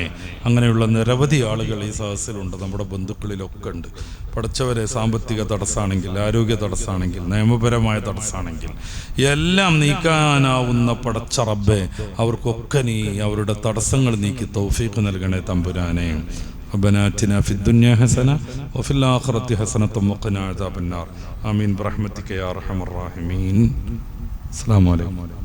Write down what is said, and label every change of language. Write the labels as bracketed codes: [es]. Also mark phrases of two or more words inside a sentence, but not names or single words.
[ml] അങ്ങനെയുള്ള നിരവധി ആളുകൾ ഈ സദസ്സിലുണ്ട്, നമ്മുടെ ബന്ധുക്കളിലൊക്കെ ഉണ്ട്. പഠിച്ചവരെ സാമ്പത്തിക തടസ്സമാണെങ്കിൽ, ആരോഗ്യ തടസ്സമാണെങ്കിൽ, നിയമപരമായ തടസ്സമാണെങ്കിൽ എല്ലാം നീക്കാനാവുന്ന പടച്ച റബ്ബേ, അവർക്കൊക്കെ നീ അവരുടെ തടസ്സങ്ങൾ നീക്കി തൗഫീഖ് നൽകണേ തമ്പുരാനെ. [ar] ربنا آتنا في الدنيا حسنة وفي الآخرة حسنة وقنا عذاب النار آمين برحمتك يا أرحم الراحمين. السلام عليكم.